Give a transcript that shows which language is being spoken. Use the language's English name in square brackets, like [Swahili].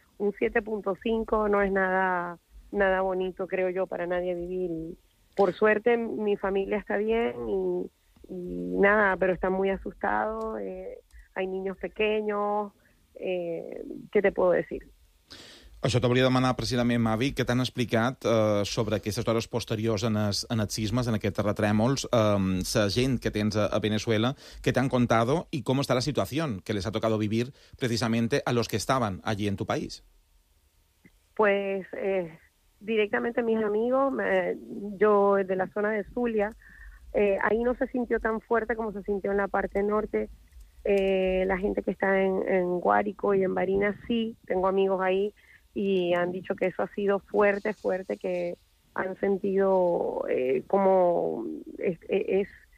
[Spanish] Un 7.5 no es nada bonito, creo yo, para nadie vivir. Por suerte mi familia está bien y nada, pero están muy asustados. Hay niños pequeños. Què te puedo decir? [Catalan] Això t'ho volia demanar precisament, Mavi, que t'han explicat sobre aquestes hores posteriors en els sismes, en aquests terratrèmols, la gent que tens a Veneçuela, que t'han contat i com està la situació que les ha tocat vivir precisament [Spanish] a los que estaven allí en tu país. Pues directament mis amigos, yo de la zona de Zulia, ahí no se sintió tan fuerte como se sintió en la parte norte. La gente que está en Guárico y en Barinas, sí, tengo amigos ahí y han dicho que eso ha sido fuerte, fuerte, que han sentido como es